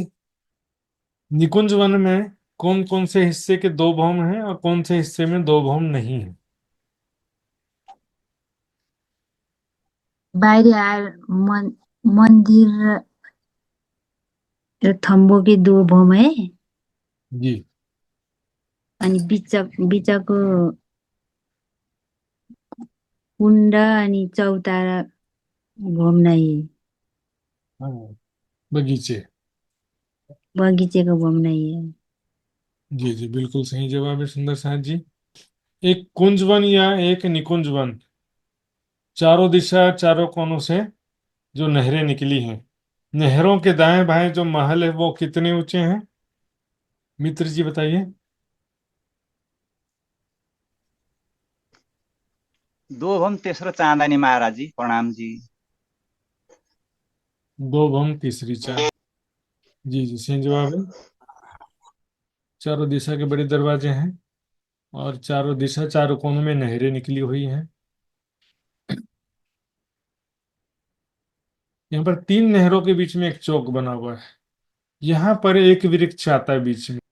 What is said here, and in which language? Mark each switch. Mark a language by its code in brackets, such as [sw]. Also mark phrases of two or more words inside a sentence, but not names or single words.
[hi] निकुंज वन में कौन कौन से हिस्से के दो भौम हैं और कौन से हिस्से में दो भौम नहीं है? [ne] बाहिर मंदिर र [hi] थम्बोकी दो भौम है, जी। [ne] अनि बिचको कुण्ड अनि चौतारा भौम नै, [hi] हाँ, बगीचे। [ne] बगीचेको भौम नै है। [hi] जी जी, बिल्कुल सही जवाब है सुंदर साहब जी। एक कुंज वन या एक निकुंज वन, चारों दिशा चारों कोनों से जो नहरें निकली हैं, नहरों के दाएं बाएं जो महल है वो कितने ऊंचे हैं? मित्र जी बताइए। दो भम तेस्रो चाँदनी महाराज जी, प्रणाम जी। दो भम तीसरी चांद, जी जी सही जवाब है। चारों दिशा के बड़े दरवाजे हैं, और चारों दिशा चारों कोनों में नहरें निकली हुई हैं। यहाँ पर तीन नहरों के बीच में एक चौक बना हुआ है, यहाँ पर एक वृक्ष आता है बीच में।